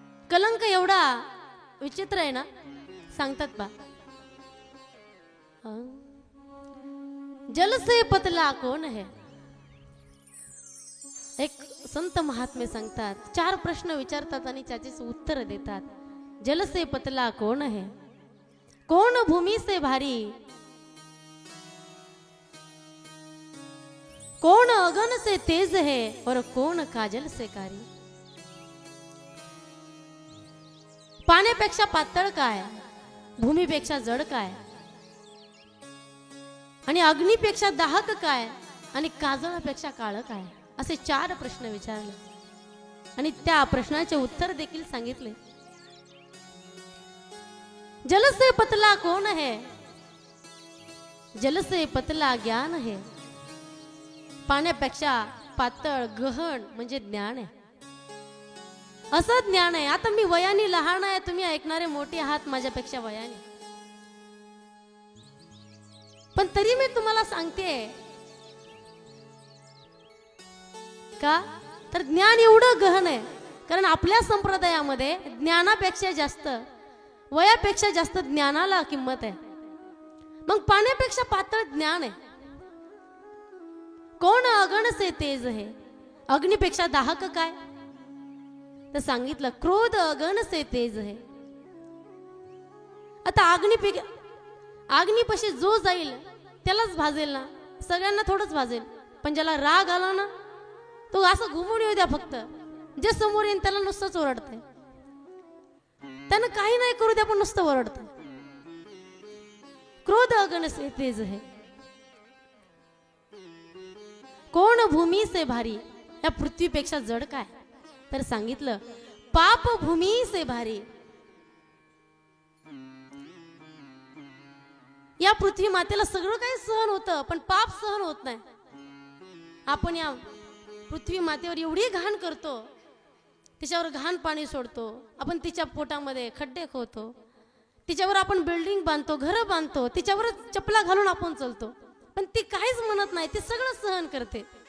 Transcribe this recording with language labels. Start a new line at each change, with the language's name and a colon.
Marathi: कलंक एवढा विचित्र आहे ना, सांगतात बा,
Hindi: जल से पतला कौन है.
Marathi: एक संत महात्मे सांगतात, 4 प्रश्न विचारतात आणि त्याचे उत्तर देतात.
Hindi: जल से पतला कौन है, कौन भूमि से भारी, कौन अगन से तेज है और कौन काजल से कारी.
Marathi: पाण्यापेक्षा पातळ काय, भूमीपेक्षा जड काय, आणि अग्नीपेक्षा दाहक काय, आणि काजळापेक्षा काळ काय, असे 4 प्रश्न विचारले आणि त्या प्रश्नाचे उत्तर देखील सांगितले.
Hindi: जल से पतला कौन है, जल से पतला ज्ञान है.
Marathi: पाण्यापेक्षा पातळ गहन म्हणजे ज्ञान आहे, असं ज्ञान आहे. आता मी वयाने लहान आहे, तुम्ही ऐकणारे मोठे आहात माझ्यापेक्षा वयाने, पण तरी मी तुम्हाला सांगते का, तर ज्ञान एवढं गहन आहे. कारण आपल्या संप्रदायामध्ये ज्ञानापेक्षा जास्त, वयापेक्षा जास्त ज्ञानाला किंमत आहे. मग पाण्यापेक्षा पातळ ज्ञान आहे.
Hindi: कोण अगण से तेज है,
Marathi: अग्नीपेक्षा दाहक काय, तर सांगितलं
Hindi: क्रोध अगण से तेज है.
Marathi: आता अग्नीपाशी जो जाईल त्यालाच भाजेल ना, सगळ्यांना थोडंच भाजेल. पण ज्याला राग आला ना तो असं घुमून येऊ द्या, फक्त जे समोर येईल त्याला नुसतंच ओरडतंय, त्यानं काही नाही करू द्या पण नुसतं ओरडतंय.
Hindi: क्रोध अगन से तेज है, कोण भूमी से भारी.
Marathi: या पृथ्वीपेक्षा जड काय? तर सांगितलं
Hindi: पाप भूमी से भारी.
Marathi: या पृथ्वी मातेला सगळं काही सहन होतं पण पाप सहन होत नाही. आपण या पृथ्वी मातेवर एवढी घाण करतो, तिच्यावर घाण पाणी सोडतो, आपण तिच्या पोटामध्ये खड्डे खोदतो, तिच्यावर आपण बिल्डिंग बांधतो, घरं बांधतो, तिच्यावर चपला घालून आपण चालतो, पण ती काहीच म्हणत नाही, ती सगळं सहन करते.